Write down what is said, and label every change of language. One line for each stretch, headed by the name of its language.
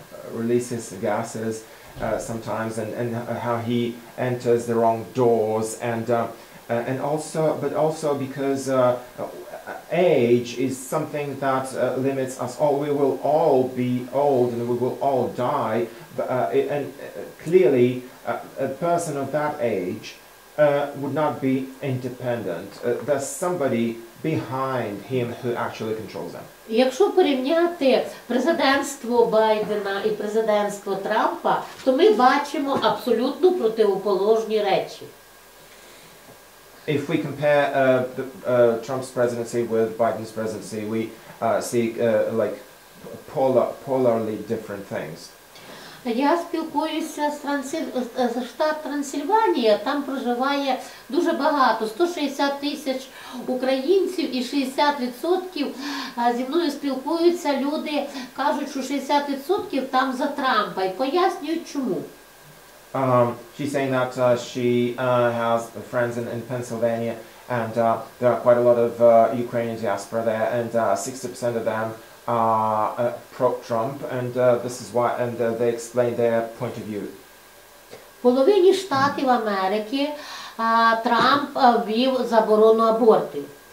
English: releases gases sometimes, and how he enters the wrong doors, and also because age is something that limits us all. We will all be old and we will all die, and clearly a person of that age would not be independent. There's somebody behind him who actually controls them.
Ukrainian: Якщо порівняти президентство Байдена і президентство Трампа, то ми бачимо абсолютно противоположні речі.
English: If we compare Trump's presidency with Biden's presidency, we see like polarly different things.
Ukrainian: Я спілкуюся з штат Трансильванія, там проживає дуже багато, 160 тисяч українців, і 60% зі мною спілкуються люди, кажуть, що 60% там за Трампа, і пояснюють чому.
English: She's saying that she has friends in Pennsylvania, and there are quite a lot of Ukrainian diaspora there, and 60% of them are pro-Trump, and this is why, and they explain their point of view.
Ukrainian: В половині штатів Америки Трамп ввів заборону абортів.